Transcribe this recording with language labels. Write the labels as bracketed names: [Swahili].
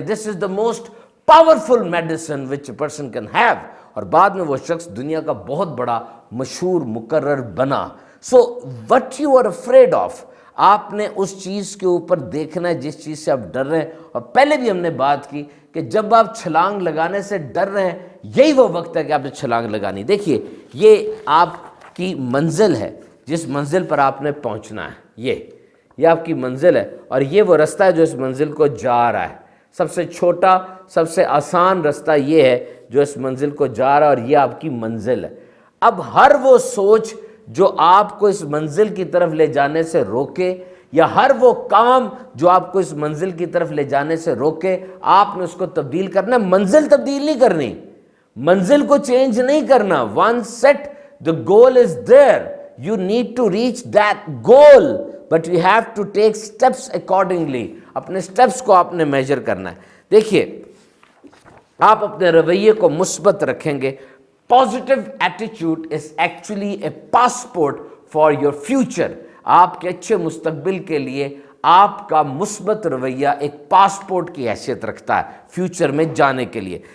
[English] This is the most powerful medicine which a person can have. [Urdu] اور بعد میں وہ شخص دنیا کا بہت بڑا مشہور مقرر بنا. [English] so what you are afraid of, [Urdu] آپ نے اس چیز کے اوپر دیکھنا ہے جس چیز سے آپ ڈر رہے ہیں. اور پہلے بھی ہم نے بات کی کہ جب آپ چھلانگ لگانے سے ڈر رہے ہیں، یہی وہ وقت ہے کہ آپ نے چھلانگ لگانی. دیکھیے یہ آپ کی منزل ہے، جس منزل پر آپ نے پہنچنا ہے. یہ آپ کی منزل ہے اور یہ وہ رستہ ہے جو اس منزل کو جا رہا ہے. سب سے چھوٹا، سب سے آسان رستہ یہ ہے جو اس منزل کو جا رہا ہے اور یہ آپ کی منزل ہے. اب ہر وہ سوچ جو آپ کو اس منزل کی طرف لے جانے سے روکے، یا ہر وہ کام جو آپ کو اس منزل کی طرف لے جانے سے روکے، آپ نے اس کو تبدیل کرنا ہے. منزل تبدیل نہیں کرنی، منزل کو چینج نہیں کرنا. [English] One set the goal is there, you need to reach that goal, but you have to take steps accordingly. [Urdu] اپنے سٹیپس کو آپ نے میجر کرنا ہے. دیکھیے آپ اپنے رویے کو مثبت رکھیں گے. [English] Positive attitude is actually a passport for your future. [Urdu] آپ کے اچھے مستقبل کے لیے آپ کا مثبت رویہ ایک پاسپورٹ کی حیثیت رکھتا ہے فیوچر میں جانے کے لیے.